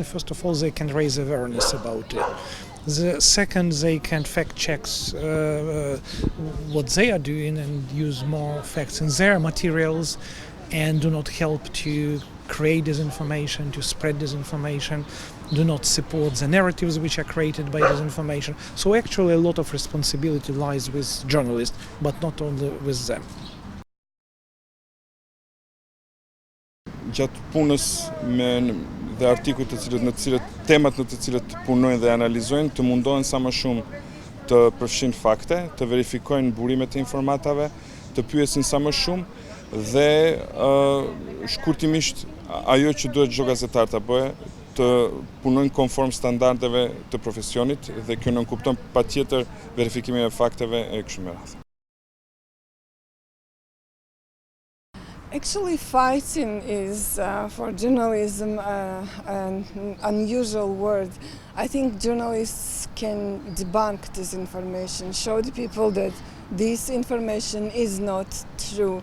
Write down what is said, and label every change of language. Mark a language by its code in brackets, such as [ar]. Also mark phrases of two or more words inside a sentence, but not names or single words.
[en] First of all, they can raise awareness about it. The second, they can fact check what they are doing and use more facts in their materials, and do not help to create disinformation, to spread disinformation, do not support the narratives which are created by disinformation. So actually a lot of responsibility lies with journalists, but not only with them. [sq] Gjatë punës dhe artikujt temat në të cilët punojnë dhe analizojnë, të mundohen sa më shumë të përfshin fakte, të verifikojnë burimet e informatave, të pyesin sa më shumë dhe shkurtimisht ajo që duhet çdo gazetar ta bëjë, të punojnë konform standardeve të profesionit, dhe kjo nënkupton patjetër verifikimin e fakteve e kështu me radhë. [en] Actually, fighting is, for journalism, an unusual word. I think journalists can debunk disinformation, show the people that this information is not true.